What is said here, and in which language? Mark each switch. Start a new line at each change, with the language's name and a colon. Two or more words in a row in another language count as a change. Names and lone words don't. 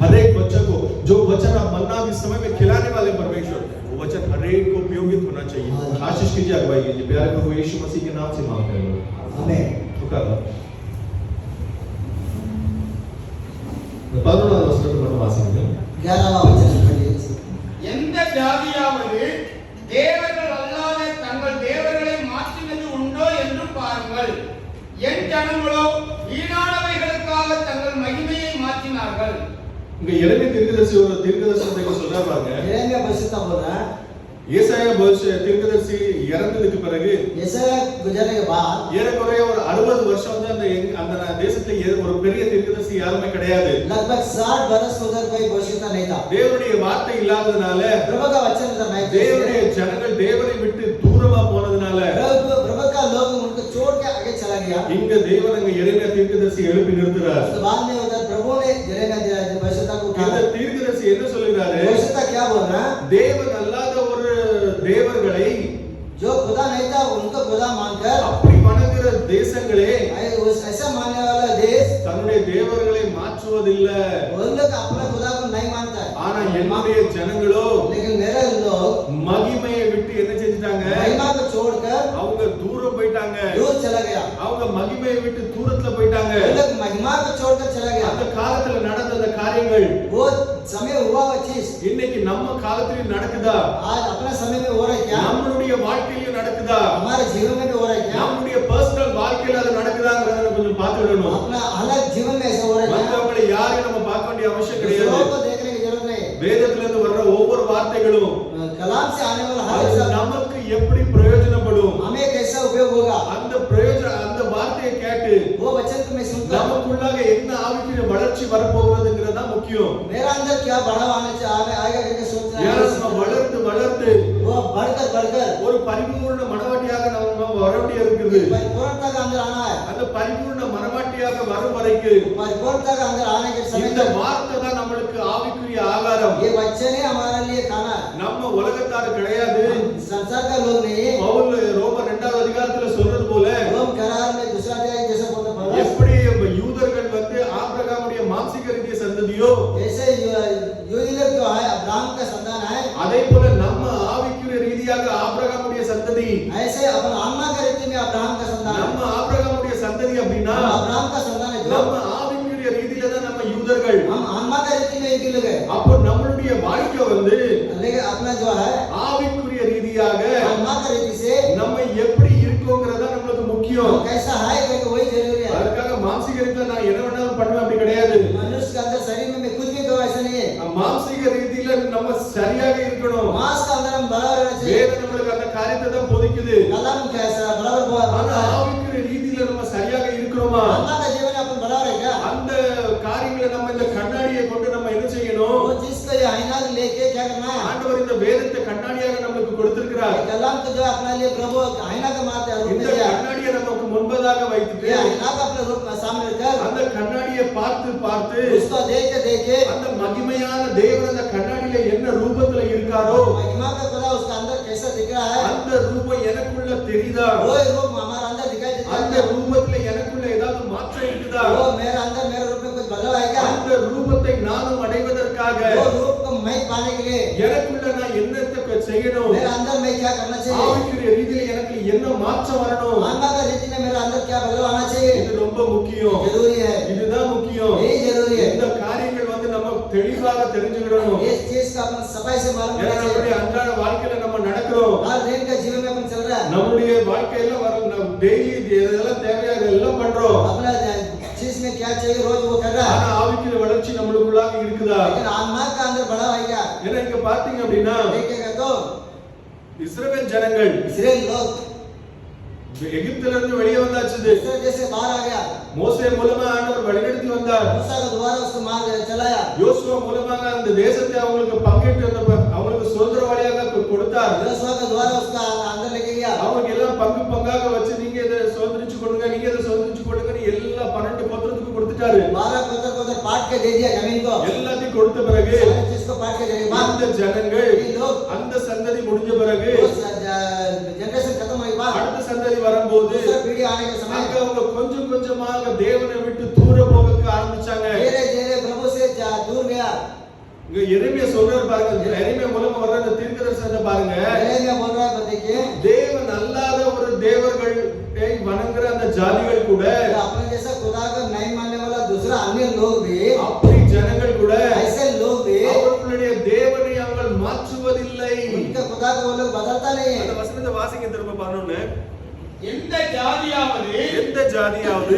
Hindi: हर एक बच्चे को जो वचन आप मन्ना इस समय में खिलाने वाले परमेश्वर, वो वचन हर एक को उपयोगित होना चाहिए। आशीष कीजिए, अगुवाई कीजिए। प्यारे प्रभु यीशु मसीह के नाम से मांगते हैं, आमीन। ठुका लो। 11वां वचन
Telugu: మనం వాసింది
Hindi: 11वां वचन पढ़िए।
Tamil: எந்த ஜாதியாவது தேவர்கள் அல்லாத தங்கள் தேவர்களை மாற்றினது உண்டோ என்று பாருங்கள். என் ஜனங்களோ வீணானவைகளுக்காக தங்கள் மகிமையை மாற்றினார்கள். இங்க எரேமியா தீர்க்கதரிசி ஒரு தீர்க்கதரிசனத்தை சொல்றாரு பாருங்க.
Hindi: यिर्मयाह भविष्यवाणी बोल रहा है,
Tamil: ஏசாயா தீர்க்கதரிசி இறந்ததுக்கு பிறகு
Hindi: यशाया गुजरने के बाद
Tamil: ஏறக்குறைய ஒரு 60 வருஷம் வந்து அந்த தேசத்துல ஒரு பெரிய தீர்க்கதரிசி யாருமே கிடையாது.
Hindi: लगभग 60 बरस उधर कोई भविष्यता नहीं था.
Tamil: தேவனுடைய வார்த்தை இல்லாததனால
Hindi: प्रभु का वचन उधर नहीं था.
Tamil: தேவனுடைய ஜனங்கள் தேவனை விட்டு தூரமா போனதனால
Hindi: प्रभु का लोग उनको छोड़ के आगे चला गया.
Tamil: இங்க தேவன் அங்க எரேமியா தீர்க்கதரிசி எழுப்பி நிறுத்துறார்.
Hindi: उसके बाद में उधर प्रभु ने यिर्मयाह भविष्यता को
Tamil: இந்த
Hindi: उठाया.
Tamil: தீர்க்கதரிசி என்ன சொல்றாரு?
Hindi: भविष्यता क्या बोल रहा है?
Tamil: தேவன் அல்லாத ஒரு தேவர்களை
Hindi: जो खुदा नहीं था उनको खुदा मानकर
Tamil: அப்படி வணங்குற தேசங்களே
Hindi: ऐसा मानने वाला देश
Tamil: தன்னுடைய தேவர்களை மாற்றுவதில்லை.
Hindi: वो लोग अपना खुदा को नहीं मानता है.
Tamil: ஆனா என்னுடைய ஜனங்களோ
Hindi: लेकिन मेरे लोग
Tamil: மகிமையை விட்டு என்ன செஞ்சிட்டாங்க?
Hindi: महिमा को छोड़कर
Tamil: அவங்க தூரம் போயிட்டாங்க.
Hindi: दूर चला गया.
Tamil: அவங்க மகிமையை விட்டு தூரத்துல போயிட்டாங்க.
Hindi: वो लोग महिमा को छोड़कर चला गया.
Tamil: அந்த காலத்துல நடந்த அந்த காரியங்கள்
Hindi: वो समय हुआ वो चीज
Tamil: இன்னைக்கு நம்ம காலத்துல நடக்குதா?
Hindi: आज अपना समय में हो रहा है क्या?
Tamil: நம்மளுடைய வாழ்க்கையில நடக்குதா?
Hindi: हमारे जीवन में भी हो रहा है क्या?
Tamil: நம்மளுடைய பர்சனல் வாழ்க்கையில அது நடக்குதாங்கறத கொஞ்சம் பார்த்துடணும்.
Hindi: अपना अलग जीवन में ऐसा हो रहा है क्या?
Tamil: மத்தவங்களை யாரையும் நம்ம பார்க்க வேண்டிய அவசியம் கிடையாது.
Hindi: दूसरों को देखने की जरूरत नहीं.
Tamil: வேதத்துல இருந்து வர்ற ஒவ்வொரு வார்த்தைகளும்
Hindi: कलाम से आने वाला हर
Tamil: அது
Hindi: शब्द
Tamil: நமக்கு எப்படி பிரயோஜனப்படும்?
Hindi: हमें कैसा उपयोग होगा?
Tamil: அந்த அந்த வார்த்தையை கேட்டு
Hindi: वो वचन को मैं सुनकर
Tamil: நமக்குள்ளாக என்ன ஆவிக்குரிய வளர்ச்சி வரப்போகிறதுங்கிறது தான் முக்கியம்.
Hindi: मेरा अंदर क्या बढ़ाव आएगा करके सोचना है.
Tamil: நம்ம வளர்ந்து வளர்ந்து
Hindi: वो बढ़कर
Tamil: ஒரு பரிபூர்ண மனவாட்டியாக நம்ம வர வேண்டியது இருக்குது.
Hindi: परिपूर्णता का अंदर आना है.
Tamil: அந்த பரிபூர்ண மனவாட்டியாக வரும் வரைக்கும்
Hindi: परिपूर्णता का अंदर आने के समय
Tamil: இந்த
Hindi: तक
Tamil: வார்த்தை தான் நம்மளுக்கு ஆவிக்குரிய ஆகாரம்.
Hindi: ये वचन ही हमारे लिए खाना है.
Tamil: நம்ம உலகத்தார் கிடையாது.
Hindi: संसार का लोग नहीं.
Tamil: பவுல் ரோமர் 2வது அதிகாரத்துல சொல்றது போல
Hindi: रोम करार में दूसरा अध्याय जैसा बोलता पौलुस
Tamil: எப்படி யூதர்கள் வந்து ஆபிரகாமுடைய மாம்சீக ரீதிய சந்ததியோ
Hindi: जैसे यूदीलर जो है अब्राहम का संतान है
Tamil: அதே போல நம்ம ஆவிக்குரிய ரீதியாக ஆபிரகாமுடைய சந்ததி.
Hindi: ऐसे अपन आत्मा का रीति में अब्राहम का संतान है.
Tamil: நம்ம ஆபிரகாமுடைய சந்ததி அப்படின்னா
Hindi: हम अब्राहम का संतान है जो
Tamil: நம்ம ஆவிக்குரிய ரீதியில தான் நம்ம யூதர்கள்.
Hindi: हम आत्मा का रीति में यूदी लोग है.
Tamil: அப்போ நம்மளுடைய வாழ்க்கை வந்து
Hindi: लेकिन अपना जो है
Tamil: ஆவிக்குரிய ரீதியாக
Hindi: आत्मा का रीति से
Tamil: நம்ம எப்படி இருக்கோங்கிறத நம்மளுக்கு முக்கியம்.
Hindi: हम कैसा है क्योंकि वही जरूरी है.
Tamil: அதுக்காக மாம்சீக ரீதியில நான் என்ன வேணாலும் பண்ணுவேன் அப்படி கிடையாது.
Hindi: मनुष्य के अंदर शरीर में कुछ भी करो ऐसा नहीं है.
Tamil: மாம்சீக ரீதியில நம்ம சரியாக இருக்கணும்.
Hindi: मांस का अंदर हम बराबर रहना चाहिए.
Tamil: வேதம் நம்மளுக்கு அந்த காரியத்தை தான் போதிக்குது.
Hindi: कलम कैसा बराबर
Tamil: ஆனா
Hindi: बोलता है.
Tamil: ஆவிக்குரிய ரீதியில நம்ம சரியாக இருக்கிறோமா?
Hindi: आत्मा का जीवन अपन बराबर है क्या?
Tamil: அந்த காரியங்களை நம்ம இந்த கண்ணாடியை கொண்டு நம்ம என்ன செய்யணும்?
Hindi: वो चीज को ये आईना लेके क्या करना है?
Tamil: ஆண்டவர் இந்த வேதத்தை கண்ணாடியாக நமக்கு கொடுத்திருக்கிறார்.
Hindi: कलम को जो अपने लिए प्रभु आईना का मारते हैं रूप
Tamil: இந்த
Hindi: में दिया.
Tamil: கண்ணாடியை நமக்கு முன்பதாக வைத்துட்டு
Hindi: ये आईना का अपने रूप में सामने रखकर
Tamil: அந்த கண்ணாடியை பார்த்து பார்த்து
Hindi: उसको देख के
Tamil: அந்த மகிமையான தேவன் அந்த கண்ணாடியில என்ன ரூபத்துல இருக்காரோ
Hindi: महिमा का खुदा उसका अंदर कैसा दिख रहा है
Tamil: அந்த ரூபம் எனக்குள்ள தெரியுதா?
Hindi: वो रूप हमारे अंदर दिखाई देता
Tamil: அந்த
Hindi: है.
Tamil: ரூபத்துல எனக்குள்ள ஏதாவது மாற்றம் இருக்குதா?
Hindi: वो मेरे अंदर मेरे रूप में कुछ बदलाव है क्या?
Tamil: அந்த ரூபத்தை நானும் அடைவதற்காக
Hindi: वो रूप को मैं पाने के लिए
Tamil: எனக்குள்ள நான் என்னத்தை செய்யணும்?
Hindi: मेरे अंदर मैं क्या करना चाहिए?
Tamil: ஆவிக்குரிய ரீதியில எனக்கு என்ன மாற்றம் வரணும்?
Hindi: आत्मा का रीति में मेरे अंदर क्या बदलाव आना चाहिए?
Tamil: இது ரொம்ப முக்கியம்.
Hindi: जरूरी है.
Tamil: இதுதான் முக்கியம்.
Hindi: ये जरूरी है.
Tamil: இந்த காரியங்கள் வந்து நம்ம தெளிவாக தெரிஞ்சுக்கிடணும்.
Hindi: इस चीज का अपन सफाई से मालूम
Tamil: ஏன்னா
Hindi: करना
Tamil: நம்மளுடைய
Hindi: चाहिए.
Tamil: அன்றாட வாழ்க்கையில நம்ம நடக்கிறோம்.
Hindi: हर दिन का जीवन में अपन चल रहा है.
Tamil: நம்மளுடைய வாழ்க்கையில வர டெய்லி எதெல்லாம் தேவையோ அதெல்லாம் பண்றோம்.
Hindi: अपना चीज में क्या चाहिए रोज वो कर रहा है.
Tamil: ஆனா ஆவிக்குரிய வளர்ச்சி நம்மளுக்குள்ளாக இருக்குதா?
Hindi: लेकिन आत्मा का अंदर बढ़ाव है क्या?
Tamil: ஏன்னா இங்க பாத்தீங்க அப்படின்னா
Hindi: देखेगा तो
Tamil: இஸ்ரவேல் ஜனங்கள்
Hindi: इसराइल लोग
Tamil: எகிப்தில இருந்து வெளியே வந்தாச்சு.
Hindi: मिस्र जैसे बाहर आ गया.
Tamil: மோசே மூலமா ஆண்டவர் வழிநடத்தி வந்தார்.
Hindi: मूसा का द्वारा उसको मार चलाया.
Tamil: யோசுவா மூலமாக அந்த தேசத்தை அவங்களுக்கு பங்கிட்டு அவங்களுக்கு சுதந்திரவாளியாக கொடுத்தார்.
Hindi: योशुआ का द्वारा उसका अंदर लेके गया.
Tamil: அவங்களுக்கு எல்லாம் பங்கு பங்காக வச்சு நீங்க இதை சுதந்திரிச்சு கொடுங்க, நீங்க இதை சுதந்திரிச்சு கொடுங்கன்னு எல்லா 12 கோத்திரத்துக்கு கொடுத்துட்டாரு.
Hindi: 12 कोतर पाट के दे दिया जमीन को.
Tamil: எல்லாத்தையும் கொடுத்த பிறகு
Hindi: सारे चीज को पाट के देने के बाद
Tamil: அந்த ஜனங்கள்
Hindi: ये लोग
Tamil: அந்த சந்ததி முடிஞ்ச பிறகு
Hindi: जनरेशन खत्म होने के बाद
Tamil: அடுத்த சந்ததி வரும்போது
Hindi: दूसरा पीढ़ी आने के समय
Tamil: அங்க அவங்க கொஞ்சம் கொஞ்சமாக தேவனை விட்டு தூர போக ஆரம்பிச்சாங்க.
Hindi: धीरे धीरे प्रभु से दूर गया.
Tamil: இங்க எரேமியா சொல்றாரு பாருங்க. எரேமியா மூலமா வர்ற அந்த தீர்க்கதரிசனத்தை பாருங்க.
Hindi: एरेमिया बोल रहा है देखिए
Tamil: தேவன் அல்லாத ஒரு தேவர்களை வணங்குற அந்த ஜாதிகள் கூட
Hindi: अपने जैसा खुदा को नहीं मानने वाला दूसरा अन्य लोग भी
Tamil: அப்படி ஜனங்கள் கூட
Hindi: ऐसे लोग भी
Tamil: அவர்களுடைய தேவனை அவர்கள் மாற்றுவதில்லை.
Hindi: उनका खुदा को वो लोग बदलता नहीं
Tamil: அந்த
Hindi: है.
Tamil: வசனத்தை வாசிங்க திரும்ப பாருங்க. எந்த ஜாதியாவது எந்த ஜாதியாவது